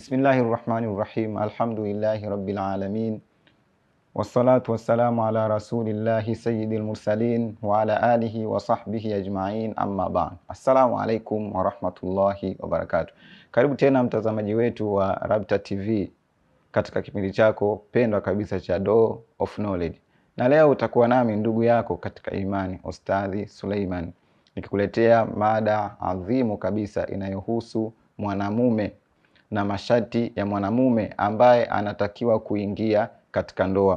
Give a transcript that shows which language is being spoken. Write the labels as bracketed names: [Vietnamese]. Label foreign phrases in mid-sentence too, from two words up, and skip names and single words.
[Arabic] بسم الله الرحمن الرحيم الحمد لله رب العالمين والصلاة والسلام على رسول الله سيد المرسلين وعلى آله وصحبه أجمعين أما بعد. السلام عليكم ورحمة الله وبركاته. [Swahili] Karibu tena mtazamaji wetu wa Rabta TV katika kipindi chako pendwa kabisa cha Door of Knowledge. Na leo utakuwa nami ndugu yako katika imani, Ustadhi Suleiman, nikikuletea mada adhimu kabisa inayohusu mwanamume na masharti ya mwanamume ambaye anatakiwa kuingia katika ndoa.